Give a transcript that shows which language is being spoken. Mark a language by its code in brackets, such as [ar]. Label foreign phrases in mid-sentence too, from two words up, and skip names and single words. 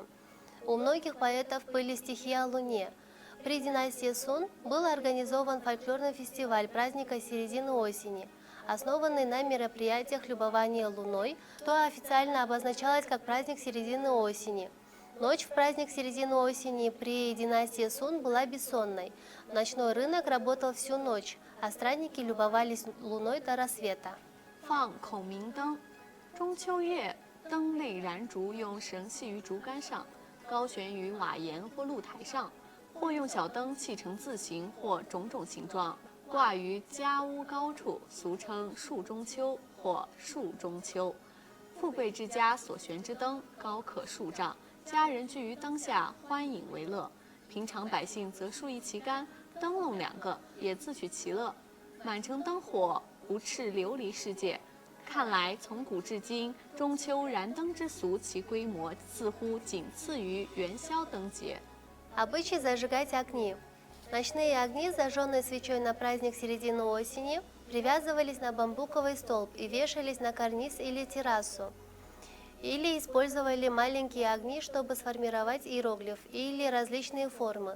[ru] У многих поэтов были стихи о луне. При династии Сун был организован фольклорный фестиваль праздника середины осени, основанный на мероприятиях любования луной, что официально обозначалось как праздник середины осени. Ночь в праздник середины осени при династии Сун была бессонной. Ночной рынок работал всю ночь, а странники любовались луной до рассвета. [zh] 放孔明灯，中秋夜，灯内燃烛，用绳系于竹竿上，高悬于瓦檐或露台上，或用小灯砌成字形或种种形状，挂于家屋高处，俗称树中秋或树中秋。富贵之家所悬之灯高可数丈，家人聚于灯下，欢饮为乐。平常百姓则竖一旗杆，灯笼2个，也自取其乐。满城灯火，不斥琉璃世界。看来从古至今，中秋燃灯之俗，其规模似乎仅次于元宵灯节。 [ru] Обычай зажигать огни. Ночные огни, зажженные свечой на праздник середины осени, привязывались на бамбуковый столб и вешались на карниз или террасу. Или использовали маленькие огни, чтобы сформировать иероглиф или различные формы.